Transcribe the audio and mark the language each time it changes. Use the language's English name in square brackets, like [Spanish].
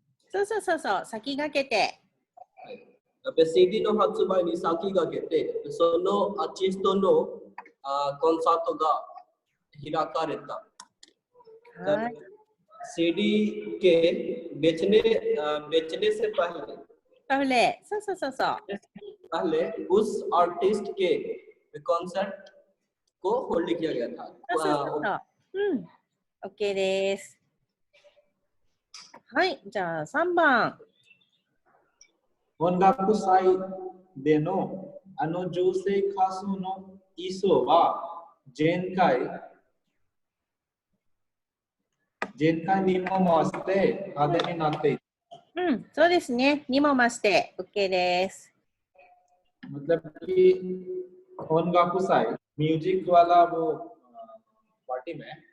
[Japanese] そうそうそうそう、先駆けて。 CD の発売に先駆けて、そのアーティストのコンサートが開かれた。はい。 [Hindi] CD के बेचने से पहले [Japanese] そうそうそうそう。 [Hindi] पहले उस आर्टिस्ट के कॉन्सर्ट को होल्ड किया गया था। [Japanese] そうそうそうそう。うん。OK です。はい、じゃあ3番。音楽祭での女性歌手の衣装は前回にも増して派手になっていた。うん、そうですね。にも増して OK です。 [Hindi] मतलब कि音楽祭म्यूजिक वाला वो पार्टी में